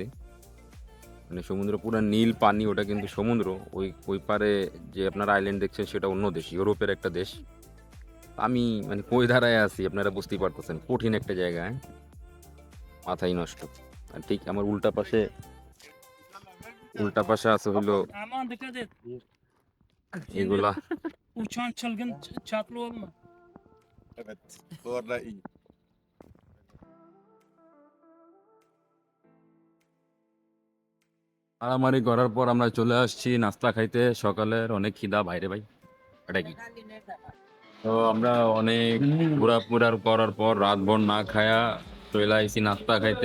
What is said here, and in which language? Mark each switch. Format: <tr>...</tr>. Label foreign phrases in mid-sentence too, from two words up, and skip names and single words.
<bn>মানে সমুদ্র পুরো নীল পানি, ওটা কিন্তু সমুদ্র। ওই ওই পারে যে আপনারা আইল্যান্ড দেখছেন সেটা অন্য দেশ, ইউরোপের একটা দেশ। আমি মানে কই দাঁড়ায় আছি আপনারা বুঝতেই পারতেছেন, কঠিন একটা জায়গা, হ্যাঁ, মাথাই নষ্ট। আর ঠিক আমার উল্টা পাশে আছে হলো</bn> <tr>Aman dikkat et.</tr> <bn>এগুলা।</bn> <tr>Uçan çılgın çatlı olma. Evet. Sonra iyi.</tr> <bn>মারামারি করার পর আমরা চলে আসছি নাস্তা খাইতে, সকালের অনেক খিদা বাইরে ভাই, এটা কি। তো আমরা অনেক ঘোরাফেরা করার পর রাতভর না খায়া চলে আইছি নাস্তা খাইতে।</bn>